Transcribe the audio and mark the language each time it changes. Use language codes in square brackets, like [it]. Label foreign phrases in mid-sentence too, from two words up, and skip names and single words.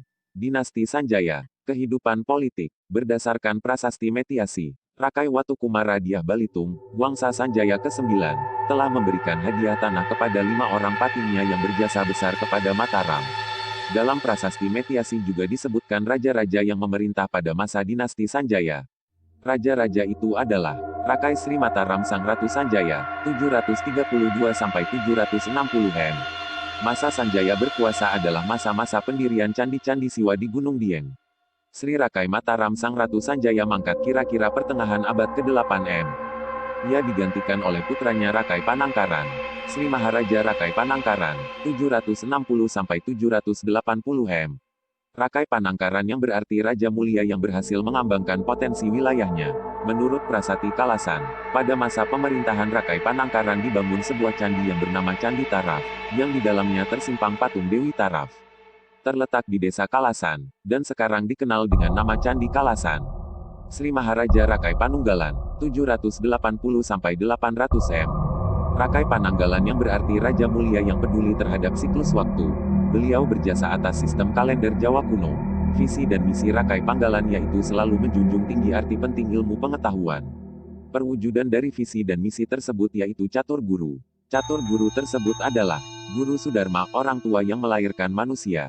[id] Dinasti Sanjaya. Kehidupan politik. Berdasarkan prasasti Metiasi, Rakai Watukumara Dyah Balitung, Wangsa Sanjaya ke-9, telah memberikan hadiah tanah kepada 5 orang patinya yang berjasa besar kepada Mataram. Dalam prasasti Metiasi juga disebutkan raja-raja yang memerintah pada masa dinasti Sanjaya. Raja-raja itu adalah Rakai Sri Mataram Sang Ratu Sanjaya, 732-760 M. Masa Sanjaya berkuasa adalah masa-masa pendirian candi-candi Siwa di Gunung Dieng. Sri Rakai Mataram Sang Ratu Sanjaya mangkat kira-kira pertengahan abad ke-8 M. Ia digantikan oleh putranya Rakai Panangkaran, Sri Maharaja Rakai Panangkaran, 760-780 M. Rakai Panangkaran yang berarti Raja Mulia yang berhasil mengembangkan potensi wilayahnya. Menurut Prasasti Kalasan, pada masa pemerintahan Rakai Panangkaran dibangun sebuah candi yang bernama Candi Taraf, yang di dalamnya tersimpang patung Dewi Taraf. Terletak di Desa Kalasan, dan sekarang dikenal dengan nama Candi Kalasan. Sri Maharaja Rakai Panunggalan, 780-800 M. Rakai Pananggalan yang berarti Raja Mulia yang peduli terhadap siklus waktu. Beliau berjasa atas sistem kalender Jawa kuno. Visi dan misi Rakai Panggalan yaitu selalu menjunjung tinggi arti penting ilmu pengetahuan. Perwujudan dari visi dan misi tersebut yaitu Catur Guru. Catur Guru tersebut adalah Guru Sudharma, orang tua yang melahirkan manusia.